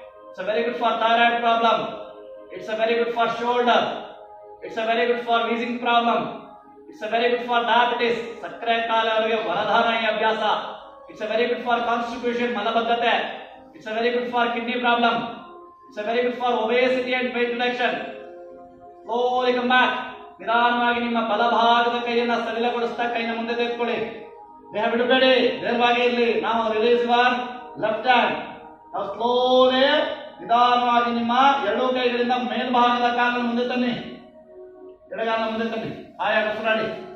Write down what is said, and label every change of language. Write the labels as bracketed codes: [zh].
[en] It's a very good for thyroid problem. It's a very good for shoulder. It's a very good for wheezing problem. It's a very good for diabetes. [kn] ಸಕ್ಕರೆ ಕಾಯಿಲೆಯವರಿಗೆ ವರದಾನ ಈ ಅಭ್ಯಾಸ. [en] It's a very good for constipation, ಮಲಬದ್ಧತೆ. It's a very good for kidney problem. It's a very good for obesity and weight reduction. Slowly come back. [kn] ನಿಧಾನವಾಗಿ ನಿಮ್ಮ ಬಲಭಾಗದ ಕೈಯನ್ನ ಸಡಿಲಗೊಳಿಸ್ತಾ ಕೈನ ಮುಂದೆ ತೆಗೆದುಕೊಳ್ಳಿ. ದೇಹ ಬಿಡಬೇಡಿ, ನೇರವಾಗಿ ಇರಲಿ. ನಾವು [en] Release your left hand. [kn] ನಾವು ಸ್ಲೋಲಿ ನಿಧಾನವಾಗಿ ನಿಮ್ಮ ಎರಡೂ ಕೈಗಳಿಂದ ಮೇಲ್ಭಾಗದ ಕಾಲನ್ನು ಮುಂದೆ ತನ್ನಿ, ಎಡಗಾಲನ ಮುಂದೆ ತನ್ನಿ. ಹಾಯಾಗಿ ಉಸಿರಾಡಿ.